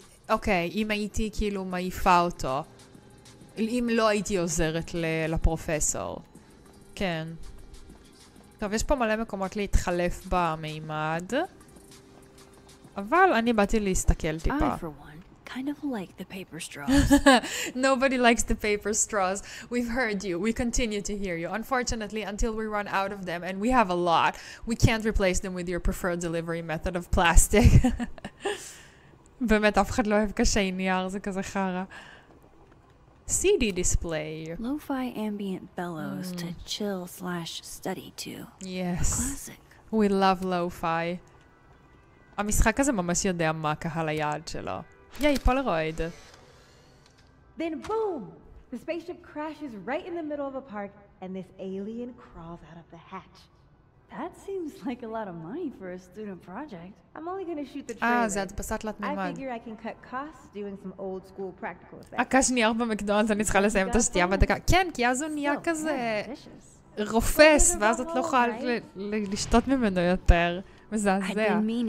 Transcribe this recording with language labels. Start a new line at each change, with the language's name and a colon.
Hebrew: אוקיי, אם הייתי כאילו מעיפה אותו. אם לא הייתי עוזרת לפרופסור. כן. טוב, יש פה מלא מקומות להתחלף במימד. אבל אני באתי להסתכל טיפה.
English: Kind of like the paper straws. Nobody likes the paper straws. We've heard you. We continue to hear you. Unfortunately, until we run out of them, and we have a lot, we can't replace them with your preferred delivery method of plastic.
Hebrew: באמת, אף אחד לא אוהב קשי נייר, זה כזה חרה.
English: CD display. Lo-fi ambient bellows to chill/study to. Yes. Classic. We love lo-fi.
Hebrew: המשחק הזה ממש יודע מה קהל היעד שלו. יאי, פולרויד.
English: Then boom! The spaceship crashes right in the middle of a park and this alien crawls out of the hatch. That seems like a lot of money for a student project. I'm only going to shoot the trailer.
Hebrew: זה הדפסת תלת
English: I
Hebrew: מימד.
English: figure I can cut costs doing some old school practical effects.
Hebrew: הקש נייר במקדונלדס, אני צריכה לסיים את השתייה בדקה. כן, כי אז הוא נהיה כזה רופס, ואז את לא יכולה לשתות ממנו יותר. מזעזע.